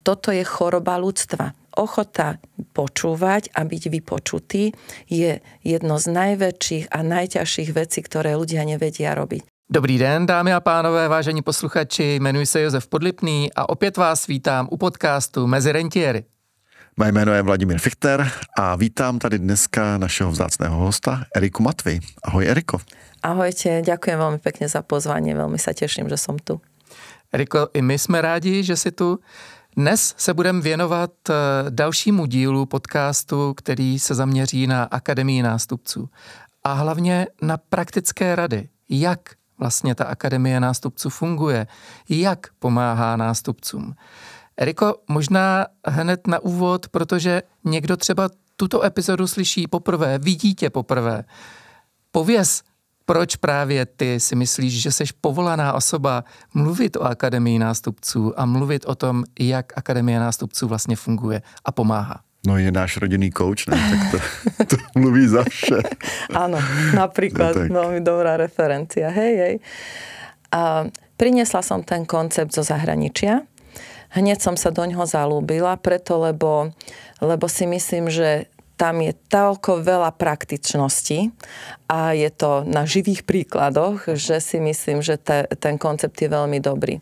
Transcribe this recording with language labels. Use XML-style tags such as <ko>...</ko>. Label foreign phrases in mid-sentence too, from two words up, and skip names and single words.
<sk>toto je choroba ľudstva. Ochota počúvať a byť vypočutý je jedno z najväčších a najťažších vecí, ktoré ľudia nevedia robiť.</sk> <cs>Dobrý den, dámy a pánové, vážení posluchači, jmenuji se Josef Podlipný a opět vás vítám u podcastu Mezi rentiéry. Moje jméno je Vladimír Fichter a vítám tady dneska našeho vzácného hosta Eriku Matvej. Ahoj Eriko.</cs> <sk>Ahojte, ďakujem veľmi pekne za pozvanie, veľmi sa teším, že som tu.</sk> <cs>Eriko, i my jsme rádi, že jsi tu. Dnes se budeme věnovat dalšímu dílu podcastu, který se zaměří na Akademii nástupců a hlavně na praktické rady, jak vlastně ta Akademie nástupců funguje, jak pomáhá nástupcům. Eriko, možná hned na úvod, protože někdo třeba tuto epizodu slyší poprvé, vidí tě poprvé. Pověz, proč právě ty si myslíš, že jsi povolaná osoba mluvit o Akademii nástupců a mluvit o tom, jak Akademie nástupců vlastně funguje a pomáhá? No je náš rodinný coach, ne? Tak to mluví za vše.</cs> <sk>Áno, napríklad, no, veľmi dobrá referencia. Hej. A priniesla som ten koncept zo zahraničia. Hneď som sa do ňoho zalúbila, lebo si myslím, že tam je toľko veľa praktičnosti a je to na živých príkladoch, že si myslím, že ten koncept je veľmi dobrý.</sk>